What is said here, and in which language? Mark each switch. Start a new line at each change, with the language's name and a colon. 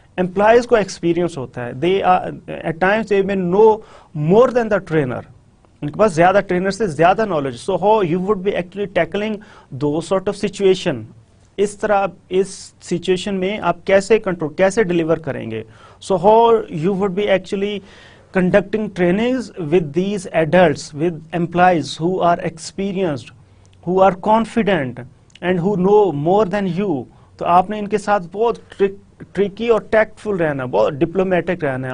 Hindi: Employees को experience होता है.
English: They are at times they may know more than the trainer.
Hindi: उनके पास ज्यादा ट्रेनर से ज्यादा knowledge.
English: So how you would be actually tackling those sort of situation.
Hindi: इस तरह इस सिचुएशन में आप कैसे कंट्रोल, कैसे डिलीवर करेंगे.
English: So how you would be actually conducting trainings with these adults, with employees who are experienced, who are confident and who know more than you.
Hindi: तो आपने इनके साथ बहुत ट्रिकी और टैक्टफुल रहना, बहुत डिप्लोमेटिक रहना है.